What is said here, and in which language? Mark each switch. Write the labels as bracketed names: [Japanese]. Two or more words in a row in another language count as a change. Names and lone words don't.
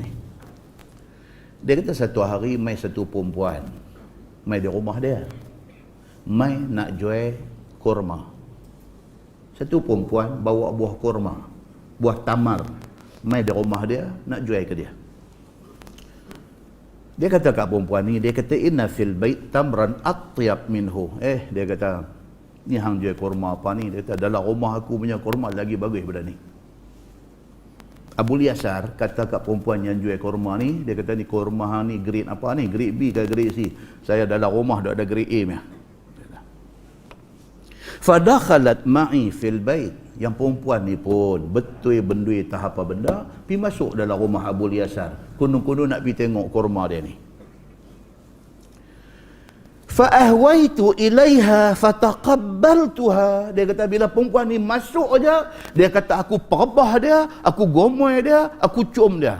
[Malay] Dia kata satu hari mai satu perempuan mai di rumah dia. Mai nak jual kurma. Satu perempuan bawa buah kurma, buah tamar, mai di rumah dia nak jual ke dia. Dia kata kat perempuan ni, dia kata [Arabic] إن في البيت تمرا أطيب منه. [Malay] Dia kata ni hang jual kurma apa ni? Dia kata dalam rumah aku punya kurma lagi bagus daripada ni. Abul Yasar kata kat perempuan yang jual kurma ni, dia kata ni kurma hang ni grade apa ni? Grade B ke grade C? Saya dalam rumah dah ada grade A punya. [Arabic] فدخلت معي في البيت. [Malay] Yang perempuan ni pun betul bendui tak apa benda, pi masuk dalam rumah Abul Yasar. Kuno-kuno nak pi tengok kurma dia ni. [Arabic] فأهويت إليها فتقبلتها. [Malay] Dia kata bila perempuan ni masuk aja, dia kata aku perbah dia, aku gomoy dia, aku cium dia.